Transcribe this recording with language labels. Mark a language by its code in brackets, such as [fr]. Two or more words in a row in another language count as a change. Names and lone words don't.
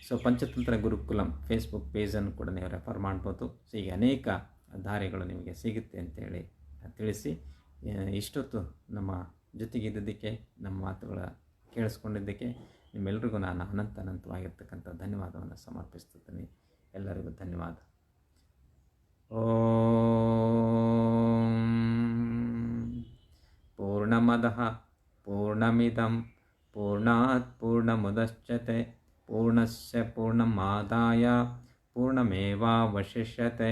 [kn] ಸೊ ಪಂಚತಂತ್ರ ಗುರುಕುಲಂ ಫೇಸ್ಬುಕ್ ಪೇಜನ್ನು ಕೂಡ ನೀವು ರೆಫರ್ ಮಾಡ್ಬೋದು. ಸೊ ಹೀಗೆ ಅನೇಕ ದಾರಿಗಳು ನಿಮಗೆ ಸಿಗುತ್ತೆ ಅಂತೇಳಿ ತಿಳಿಸಿ, ಇಷ್ಟೊತ್ತು ನಮ್ಮ ಜೊತೆಗಿದ್ದದ್ದಕ್ಕೆ, ನಮ್ಮ ಮಾತುಗಳ ಕೇಳಿಸ್ಕೊಂಡಿದ್ದಕ್ಕೆ ನಿಮ್ಮೆಲ್ಲರಿಗೂ ನಾನು ಅನಂತವಾಗಿರ್ತಕ್ಕಂಥ ಧನ್ಯವಾದವನ್ನು ಸಮರ್ಪಿಸ್ತಿದ್ದೀನಿ. ಎಲ್ಲರಿಗೂ ಧನ್ಯವಾದ. [sa] ಓಂ ಪೂರ್ಣಮದಃ ಪೂರ್ಣಮಿದಂ ಪೂರ್ಣಾತ್ ಪೂರ್ಣಮುದಚ್ಯತೆ ಪೂರ್ಣಸ್ಯ ಪೂರ್ಣಮಾದಾಯ ಪೂರ್ಣಮೇವಾವಶಿಷ್ಯತೆ.